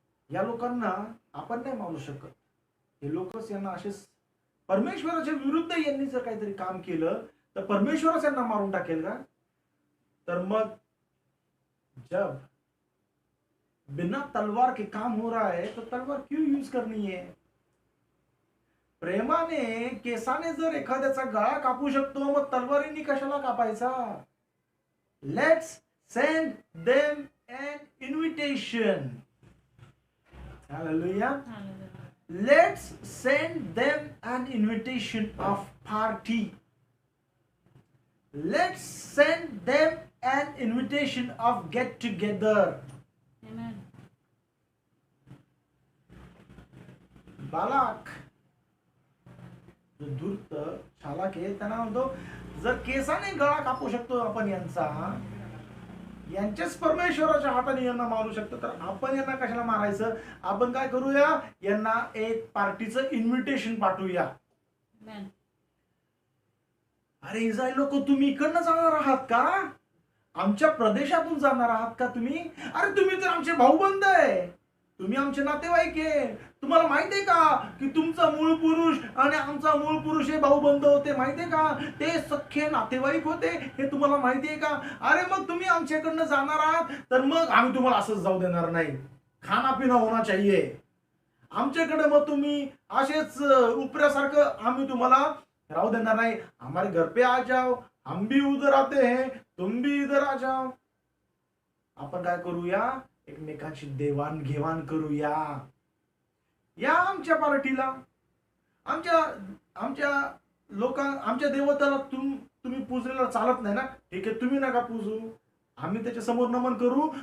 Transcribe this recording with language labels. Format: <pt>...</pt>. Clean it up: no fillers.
<mr>या लोकांना आपण नाही मारू शकत. हे लोकच यांना असेच परमेश्वराच्या विरुद्ध यांनी जर काहीतरी काम केलं तर परमेश्वरच यांना मारून टाकेल का?</mr> <hi>तर मग जब बिना तलवार के काम हो रहा है तो तलवार क्यों यूज करनी है?</hi> <mr>प्रेमाने केसाने जर एखाद्याचा गळा कापू शकतो, मग तलवारींनी कशाला कापायचा?</mr> <en>Let's send them an invitation. Hallelujah. Let's send them an invitation of party. Let's send them an invitation of get together. Amen.</en> <mr>Balak जो धूर्त चालाक आहे त्यांना म्हणतो, जर केसाने गळा कापू शकतो आपण यांचा, यांच्याच परमेश्वराच्या हाताने यांना मारू शकतो, तर आपण यांना कशाला मारायचं? आपण काय करूया, यांना एक पार्टीचं इन्व्हिटेशन पाठवूया. अरे इस्रायल लोक, तुम्ही इकडनं जाणार आहात का? आमच्या प्रदेशातून जाणार आहात का तुम्ही? अरे तुम्ही तर आमचे भाऊबंद आहे, तुम्ही आमचे नातेवाईक आहे. तुम्हाला माहित आहे का की तुमचा मूळ पुरुष आणि आमचा मूळ पुरुष हे भाऊबंद होते? माहितीये का? ते सख्खे नातेवाईक होते, हे तुम्हाला माहितीये का? अरे मग तुम्ही आमच्याकडनं जाणार आहात, तर मग आम्ही तुम्हाला असंच जाऊ देणार नाही.</mr> <hi>खाना पिना होना चाहिए</hi> <mr>आमच्याकडे. मग तुम्ही असेच उपऱ्यासारखं आम्ही तुम्हाला राहू देणार नाही.</mr> <hi>हमारे घर पे आ जाओ, हम भी उधर आते हैं, तुम भी इधर आ जाओ.</hi> <mr>आपण काय करूया, एकमेकांची देवाणघेवाण करूया. या आमच्या पार्टीला. आमच्या आमच्या देवताला तुम्ही पूजलेला चालत नाही ना, ठीक आहे, तुम्ही नका पूजू, आम्ही त्याच्या समोर नमन करू.</mr>